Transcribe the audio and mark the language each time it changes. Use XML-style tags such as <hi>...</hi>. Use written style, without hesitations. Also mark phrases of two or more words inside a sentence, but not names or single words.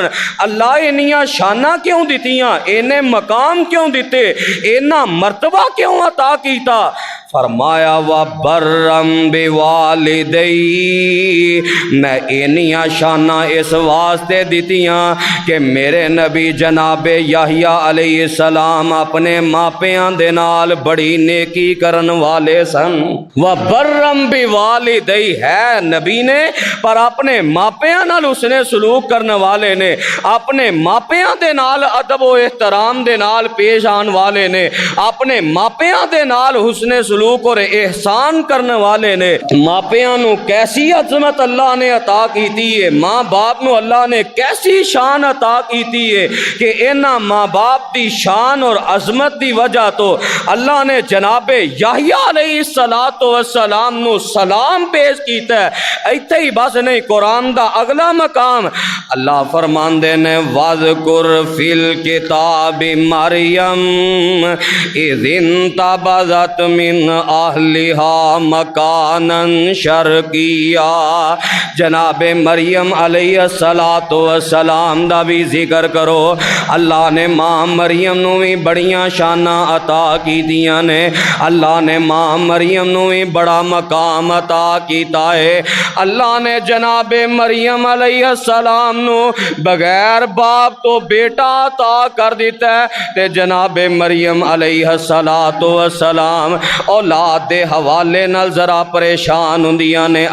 <pa>اللہ انہیاں شانہ کیوں دیتیاں، انہیں مقام کیوں دیتے، انہاں مرتبہ کیوں عطا کیتا؟ فرمایا</pa> <ar>وَبَرًّا بِوَالِدَيْهِ،</ar> <pa>میں انہیاں شانہ اس واسطے دیتیاں کہ میرے نبی جناب یحییٰ علیہ السلام اپنے ماپیاں دے نال بڑی نیکی کرن والے سن۔</pa> <ar>وَبَرًّا بِوَالِدَيْهِ</ar> <pa>ہے نبی نے، پر اپنے ماپیاں نال اس نے سلوک کرن والے نے، اپنے ماپیاں دے نال ادب و احترام دے نال پیش آن والے نے، اپنے ماپیاں دے نال حسن سلوک اور احسان کرنے والے نے۔ ماپیاں نو کیسی عظمت اللہ نے عطا کیتی ہے، ماں باپ نو اللہ نے کیسی شان عطا کیتی ہے کہ انہاں ماں باپ دی شان اور عظمت دی وجہ تو اللہ نے جناب یحییٰ علیہ السلام نو سلام پیش کیتا ہے۔ ایتھے ہی بس نہیں، قرآن دا اگلا مقام اللہ فرماندے نے</pa> <ar>وَاذْكُرْ فِي الْكِتَابِ مَرْيَمَ إِذِ انتَبَذَتْ مِنْ اہلہا مکانا شرقیا،</ar> <pa>جناب مریم علیہ السلام دا بھی ذکر کرو۔ اللہ نے ماں مریم نو بھی بڑیاں شاناں عطا کی دیاں نے، اللہ نے ماں مریم نو بھی بڑا مقام عطا کیتا ہے۔ اللہ نے جناب مریم علیہ السلام نو بغیر باپ تو بیٹا عطا کر دیتا ہے، تے جناب مریم علیہ السلام اولاد دے حوالے نال ذرا پریشان ہوندیاں نے۔</pa>